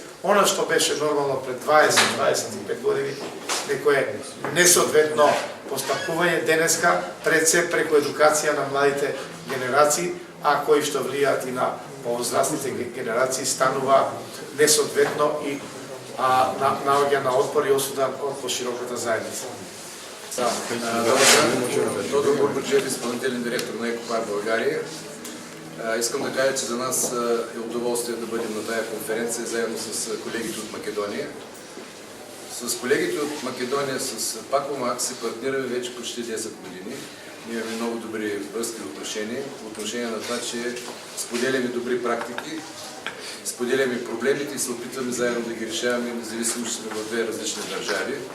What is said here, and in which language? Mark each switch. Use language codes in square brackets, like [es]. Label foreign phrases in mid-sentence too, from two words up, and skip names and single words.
[mk] Она што беше нормално пред 20-25 години, некое несоодветно постапување денеска, пред се преку едукација на младите генерации, а кои што влијаат и на повозрастните генерации, станува несоодветно и наоѓа на отпор и осуда од пошироката заедница. [bg] Тодор Бурбаджиев, изпълнителен директор на Екопарк България. Искам да кажа, че за нас е удоволствие да бъдем на тая конференция заедно с колегите от Македония. С колегите от Македония, с Пакомак се партнираме вече почти 10 години. Ние имаме много добри връзки и отношения, по отношение на това, че споделяме добри практики, споделяме проблемите и се опитваме заедно да ги решаваме, независимо, че сме в две различни държави.